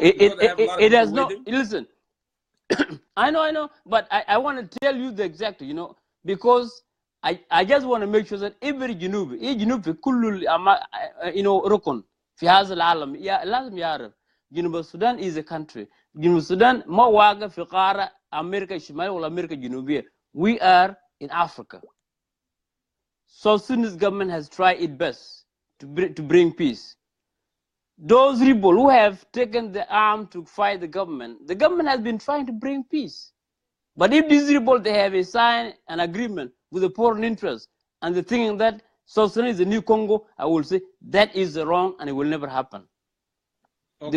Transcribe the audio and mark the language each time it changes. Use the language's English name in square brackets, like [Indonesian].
[English] It has no. Listen, I know, but I want to tell you the exact, because I just want to make sure that every [Arabic] جنوب في كل ركن في هذا العالم لازم يعرف جنوب السودان [English] is a country. [Arabic] جنوب السودان ما واقع في قارة أمريكا الشمالية ولا أمريكا الجنوبية. [English] We are in Africa. South Sudanese government has tried its best to bring peace. Those rebels who have taken the arm to fight the government has been trying to bring peace. But if these rebels, they have signed an agreement with the foreign interests and they're thinking that South Sudan is the new Congo, I will say that is wrong and it will never happen. Okay.